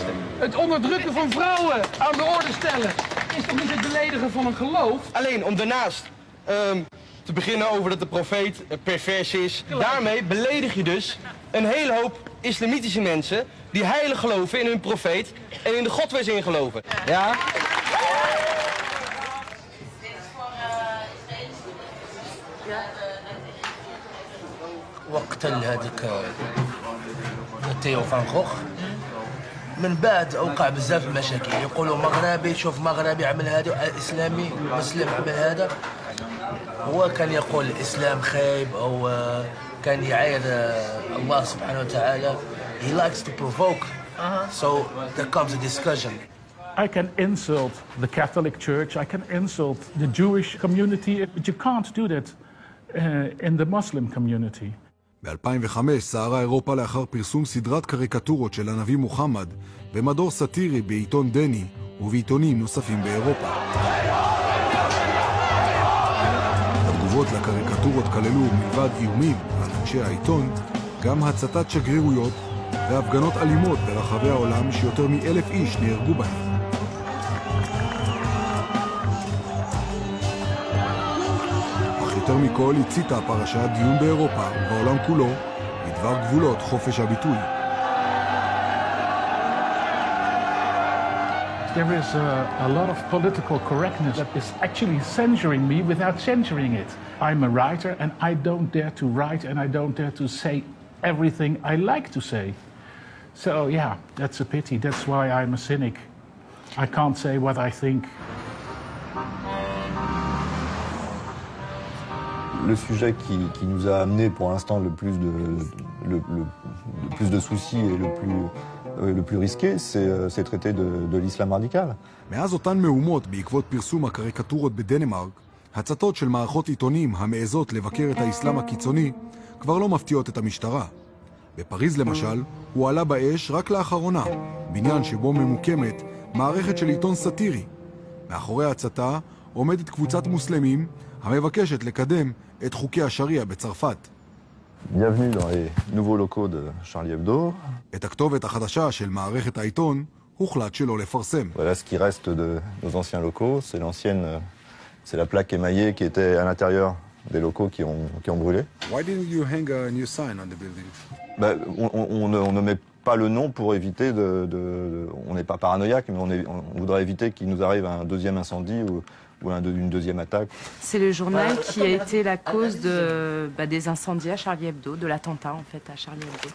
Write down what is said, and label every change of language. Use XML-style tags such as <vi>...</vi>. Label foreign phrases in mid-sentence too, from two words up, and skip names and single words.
<nl>Het onderdrukken van vrouwen aan de orde stellen is toch niet het beledigen van een geloof? Alleen om daarnaast te beginnen over dat de profeet pervers is. Daarmee beledig je dus een hele hoop islamitische mensen die heilig geloven in hun profeet en in de God waar ze in geloven. Ja?</nl> <ar>وقت هذيك تيو فان غوخ من بعد اوقع بزاف المشاكل يقولوا مغربي شوف مغربي عمل هذا اسلامي مسلم عمل هذا هو كان يقول الاسلام خايب او كان يعاير الله سبحانه وتعالى.</ar> <en>He likes to provoke, so there comes a discussion. I can insult the Catholic Church, I can insult the Jewish community, but you can't do that in the Muslim community.</en> <he>ב-2005 סערה אירופה לאחר פרסום סדרת קריקטורות של הנביא מוחמד במדור סאטירי בעיתון דני ובעיתונים נוספים באירופה. התגובות לקריקטורות כללו מלבד איומים על אנשי העיתון גם הצתת שגרירויות והפגנות אלימות ברחבי העולם שיותר מ1,000 איש נהרגו בהן. יותר מכל הציתה הפרשה דיון באירופה ובעולם כולו בדבר גבולות חופש הביטוי.</he> <en>There is a lot of political correctness that is actually censoring me without censoring it. I'm a writer and I don't dare to write and I don't dare to say everything I like to say. So yeah, that's a pity. That's why I'm a cynic. I can't say what I think.</en> <fr>Le sujet qui nous a amené pour l'instant le plus de soucis et le plus risqué, c'est traiter de l'islam radical.</fr> <he>מאז אותן מהומות בעקבות פרסום הקריקטורות בדנמרק, הצתות של מערכות עיתונים המעזות לבקר את האסלאם הקיצוני כבר לא מפתיעות את המשטרה. בפריז למשל, הוא עלה באש רק לאחרונה, בניין שבו ממוקמת מערכת של עיתון סאטירי. מאחורי ההצתה עומדת קבוצת מוסלמים המבקשת לקדם את חוקי השריעה בצרפת.</he> <fr>Bienvenue dans les nouveaux locaux de Charlie Hebdo.</fr> <he>את הכתובת החדשה של מערכת העיתון הוחלט שלא לפרסם.</he> <fr>Voilà ce qui reste de nos anciens locaux, c'est la plaque émaillée qui était à l'intérieur des locaux qui ont brûlé.</fr> <en>Why didn't you hang a new sign on the building?</en> <fr>On ne met pas le nom pour éviter on n'est pas paranoïaque, mais on voudrait éviter qu'il nous arrive un deuxième incendie ou une deuxième attaque. C'est le journal qui a été la cause des incendies à Charlie Hebdo, de l'attentat en fait à Charlie Hebdo.</fr>